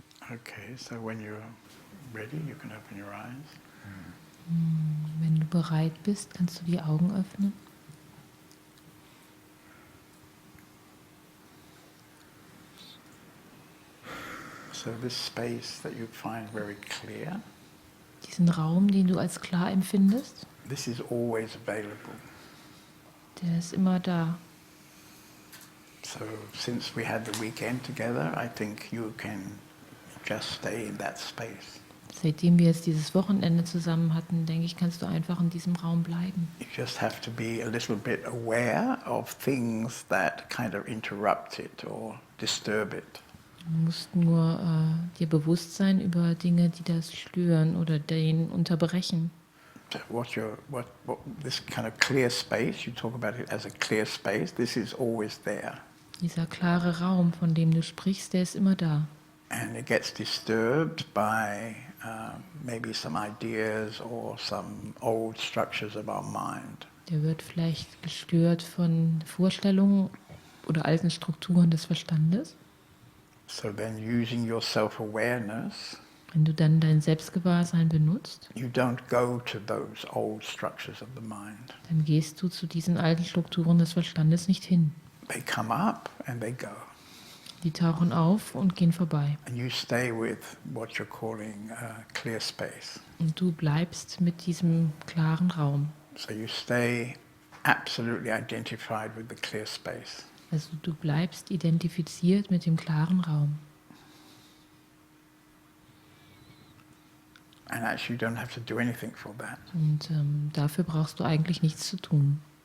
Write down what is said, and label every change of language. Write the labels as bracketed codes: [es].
[en] Okay, so when you're ready, you can open your eyes. [de] Wenn du bereit bist, kannst du die Augen öffnen. [en] So this space that you find very clear, [de] Diesen Raum, den du als klar empfindest, [en] this is always available. [de] der ist immer da. [en] So since we had the weekend together, I think you can just stay in that space. [de] Seitdem wir jetzt dieses Wochenende zusammen hatten, denke ich, kannst du einfach in diesem Raum bleiben. [en] You just have to be a little bit aware of things that kind of interrupt it or disturb it. [de] Du musst nur dir bewusst sein über Dinge, die das stören oder den unterbrechen. [en] So what this kind of clear space, you talk about it as a clear space, this is always there. [de] Dieser klare Raum, von dem du sprichst, der ist immer da. [en] And it gets disturbed by maybe some ideas or some old structures of our mind. [de] Der wird vielleicht gestört von Vorstellungen oder alten Strukturen des Verstandes. [en] So then using your self-awareness, [de] Wenn du dann dein Selbstgewahrsein benutzt, [en] you don't go to those old structures of the mind. [de] dann gehst du zu diesen alten Strukturen des Verstandes nicht hin. [en] They come up and they go. [de] Die tauchen auf und gehen vorbei. [en] And you stay with what you're calling clear space. [de] Und du bleibst mit diesem klaren Raum. [en] So you stay absolutely identified with the clear space. [de] Also du bleibst identifiziert mit dem klaren Raum. [en] And actually you don't have to do anything for that. [de] Und dafür brauchst du eigentlich nichts zu tun.